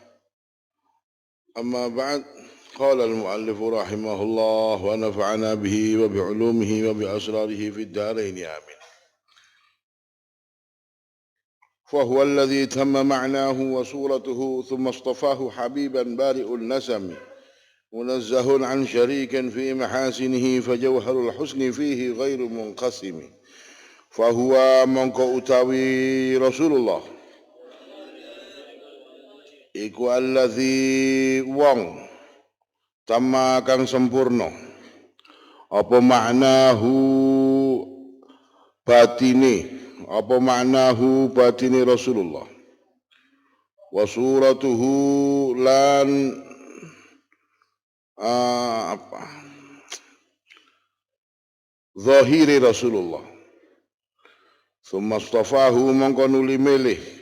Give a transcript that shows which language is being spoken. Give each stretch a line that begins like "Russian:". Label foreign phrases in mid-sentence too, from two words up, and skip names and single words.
Arabic: أما بعد قال المؤلف رحمه الله ونفعنا به وبعلومه وبأسراره في الدارين آمين فهو الذي تم معناه وصورته ثم اصطفاه حبيبا بارئ النسم منزه عن شريك في محاسنه فجوهر الحسن فيه غير منقسم فهو
Javanese: mongko utawi Rasulullah iku allazi wong tamma kang sempurna apa maknahu batine Rasulullah
Arabic: وصورته
Javanese: lan zahiri Rasulullah
Arabic: ثم اصطفاه
Javanese: mongko nuli milih